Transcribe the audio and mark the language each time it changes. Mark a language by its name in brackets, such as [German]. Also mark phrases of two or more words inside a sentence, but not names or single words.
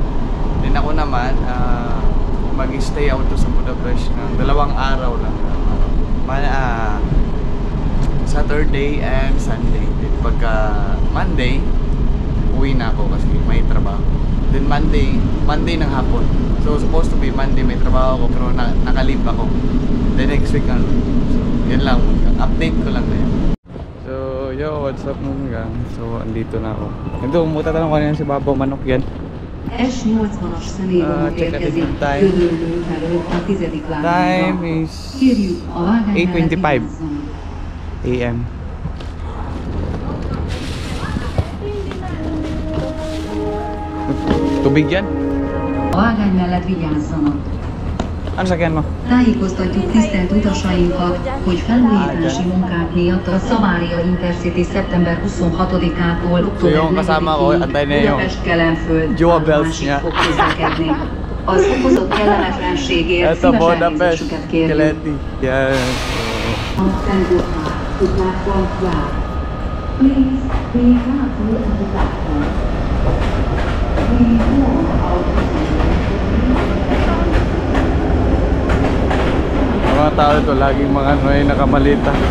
[Filipino] Then ako naman mag-stay out sa Budapest ng 2 araw lang. [English] Saturday and Sunday. [Filipino] Then pagka Monday, uwi na ako kasi may trabaho. Then Monday ng hapon. So [English] supposed to be [Filipino] Monday may trabaho ako pero nakalib ako. Then [English] next week [Filipino] ano. So yan lang. Update ko lang na yan. [English] So yo, what's up [Filipino] mga? So andito na ako. Ito, mutatanong ko na yan si Babo Manok yan. [Hungarian] S80-as személyvonat érkezik Gödöllő felől a 10. vágányra. [English] Time is [Hungarian] Kérjük a vágány [Filipino] 8:25 AM. Tubig yan? [Hungarian] A vágány mellett vigyázzanak. [Filipino] Ano sakyan mo? [Hungarian] Tájékoztatjuk tisztelt utasainkat, hogy felújítási munkák miatt a Szavária Intercity szeptember 26-ától október 4-ig Budapest-Kelenföld állomásig fog közlekedni. Az okozott kellemetlenségért szíves elnézésüket kérjük. A platform vár. [English] Please be careful at the platform. We warn our passengers. [Filipino] mga tao ito, laging mga may nakamalita.